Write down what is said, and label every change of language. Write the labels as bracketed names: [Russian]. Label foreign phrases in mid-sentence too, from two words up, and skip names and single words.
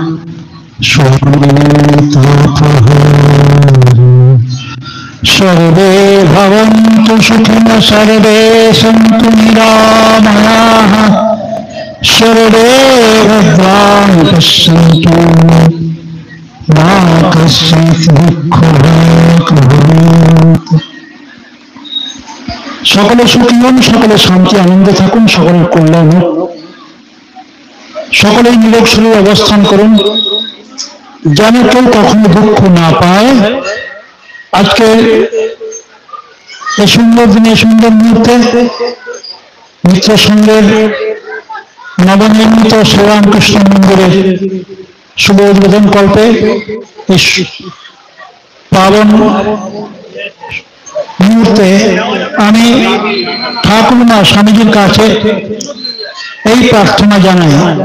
[Sanskrit] सर्वे भवन्तु सुखिनः सर्वे सन्तु निरामयाः सर्वे भद्राणि पश्यन्तु मा कश्चित् दुःखभाग् भवेत्। [Bangla] সকলে সুখী হন, সকলে শান্তি আনন্দে থাকুন, সকলের কল্যাণ হোক, সকলেই নিরোগ শরীরে অবস্থান করুন, যেন কেউ কখনো দুঃখ না পায়। আজকে এই সুন্দর দিনে সুন্দর মুহূর্তে মিত্র সংঘের নবনির্মিত শ্রীরামকৃষ্ণ মন্দিরের শুভ উদ্বোধন কল্পে পাবন মুহূর্তে আমি ঠাকুরমা স্বামীজির কাছে এই প্রার্থনা জানাই।